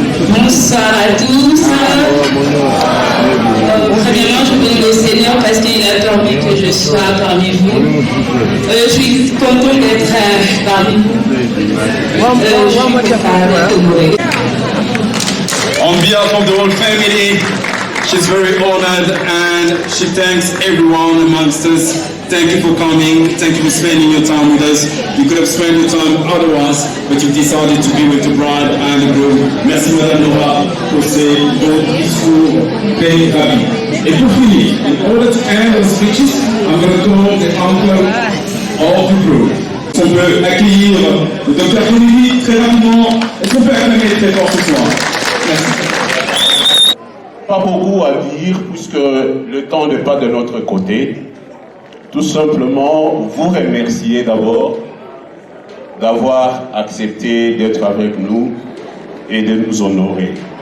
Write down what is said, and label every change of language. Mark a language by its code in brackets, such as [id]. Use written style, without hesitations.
[fr] Bonsoir à tous. Premièrement, je prie le Seigneur parce qu'il a permis que je sois parmi vous. Je suis contente d'être parmi vous. Je suis honorée. [en] On behalf of the whole family, She's very honored and she thanks everyone amongst us. Thank you for coming. Thank you for spending your time with us. You could have spent your time otherwise, but you decided to be with the bride and the groom. [fr] Merci Madame Nora pour ces beaux discours pleins d'avis. Et pour finir, [en] in order to end the speeches, I'm going to call the uncle of the groom. [fr] On peut accueillir le Dr Kennedy très rapidement. Est-ce qu'on peut acclamer très fort ce soir? Merci. Pas beaucoup à dire puisque le temps n'est pas de notre côté. Tout simplement vous remercier d'abord d'avoir accepté d'être avec nous et de nous honorer.